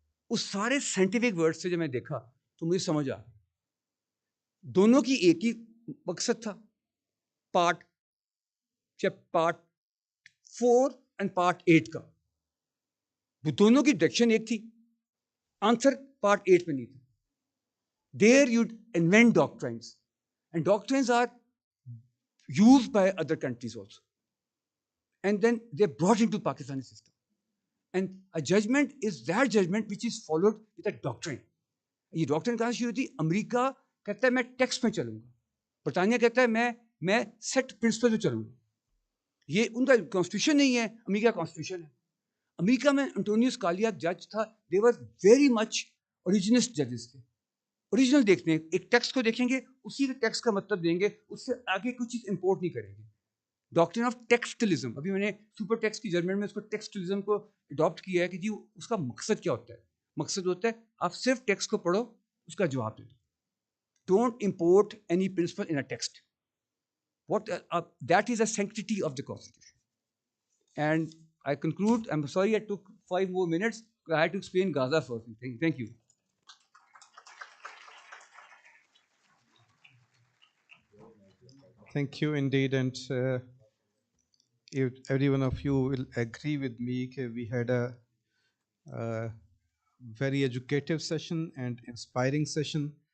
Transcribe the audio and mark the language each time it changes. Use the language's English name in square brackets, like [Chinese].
[Hindi] उस सारे scientific word से जब मैं देखा तो मुझे समझ आ गया दोनों की एक ही मकसद था. पार्ट 4 एंड पार्ट 8 का, वो दोनों की डायरेक्शन एक थी, आंसर पार्ट 8 में नहीं था. [English] There you invent doctrines and doctrines are used by other countries also, and then they're brought into Pakistani system, and a judgment is that judgment which is followed with a doctrine. [Hindi] ये doctrine कहाँ से शुरू होती? America कहता है मैं text में चलूंगा, ब्रिटानिया कहता है मैं सेट प्रिंसिपल में चलूंगा. ये उनका कॉन्स्टिट्यूशन नहीं है, अमेरिका कॉन्स्टिट्यूशन है. अमेरिका में एंटोनियो स्कालिया जज था, [English] they were very much ओरिजिनिस्ट जजेस [Hindi] थे. ओरिजिनल देखते हैं, एक टेक्स्ट को देखेंगे, उसी के टेक्स्ट का मतलब देंगे, उससे आगे कुछ चीज़ इंपोर्ट नहीं करेंगे. डॉक्ट्रिन ऑफ टेक्सटलिज्म, अभी मैंने सुपर टेक्स्ट की जर्मन में उसको टेक्सटलिज्म को अडॉप्ट किया है कि जी उसका मकसद क्या होता है. मकसद होता है आप सिर्फ टेक्स्ट को पढ़ो, उसका जवाब दे दो. [English] Don't import any principle in a text. What that is a sanctity of the Constitution. And I conclude. I'm sorry I took 5 more minutes. I had to explain Gaza first. Thank you. Thank you indeed, and if every one of you will agree with me that we had a very educative session and inspiring session.